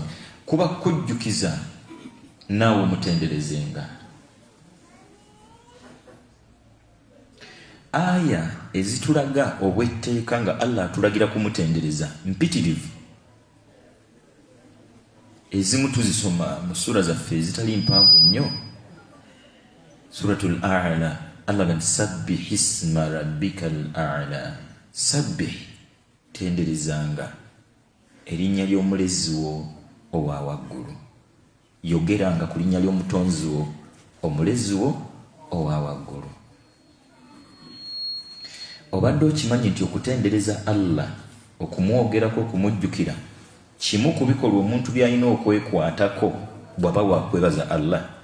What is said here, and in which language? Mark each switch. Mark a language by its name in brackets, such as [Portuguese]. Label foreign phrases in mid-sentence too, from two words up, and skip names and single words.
[Ganda] Kuba kujjukiza naawe omutenderezenga. Aya ezitulaga obwetteeka nga Allah atulagira kumutendereza mpitirivu. Ezimu tuzisoma mu sura zaffe ezitali mpanvu nnyo. Suratul A'la, Allah gamba [Arabic] sabbih isma rabbikal a'la. [Ganda] Sabbih, tenderezanga erinnya ly'omulezi wo owa waggulu. Yogeranga ku linnya ly'omutonzi wo, omulezi wo owa waggulu. Obadde okimanyi nti okutendereza Allah, okumwogerako, okumujjukira, kimu ku bikolwa omuntu by'alina okwekwatako bw'aba wakwebaza Allah.